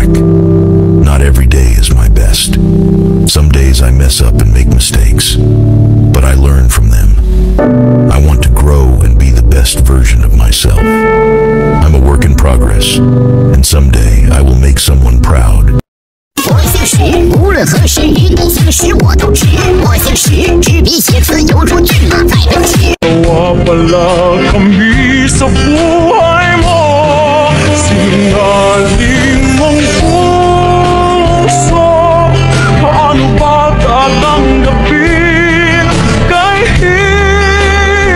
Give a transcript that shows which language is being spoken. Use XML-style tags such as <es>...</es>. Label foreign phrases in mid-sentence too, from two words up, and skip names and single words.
<en>Not every day is my best. Some days I mess up and make mistakes, but I learn from them. I want to grow and be the best version of myself. I'm a work in progress, and someday I will make someone proud.</en> <zh>我姓石，无论何时遇你姓石我都值。我姓石，执笔写词犹如骏马在奔驰。</zh> <tl>Wala kami sa buhay mo, singaling mong puso. Paano ba tatanggapin kahit...</tl>